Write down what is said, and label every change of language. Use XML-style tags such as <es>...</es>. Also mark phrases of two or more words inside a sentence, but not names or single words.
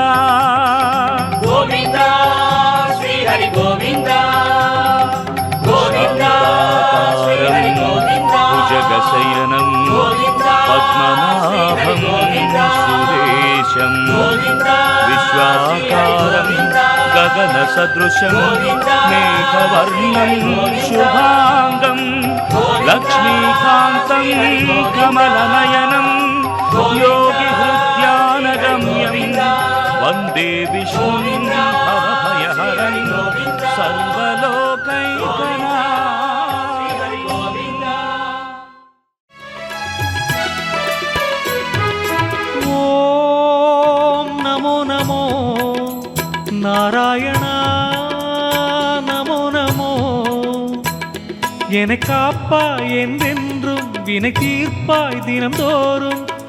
<ta>கோவிந்தா ஸ்ரீ ஹரி கோவிந்தா கோவிந்தா ஸ்ரீ ஹரி கோவிந்தா.</ta> <sa>भुजगशयनं पद्मनाभं सुरेशं विश्वाकारं गगन सदृशं मेघवर्णं शुभांगं लक्ष्मीकान्तं कमलनयनं योगी हृद्यानगम्यं वन्दे विष्णुं भवभयहरं सर्वलोकैकनाथं.</sa> <ta>நாராயணா நமோ நமோ. என்னை காப்பாய் என்றென்றும் வினை தீர்ப்பாய் தினம்தோறும்.</ta>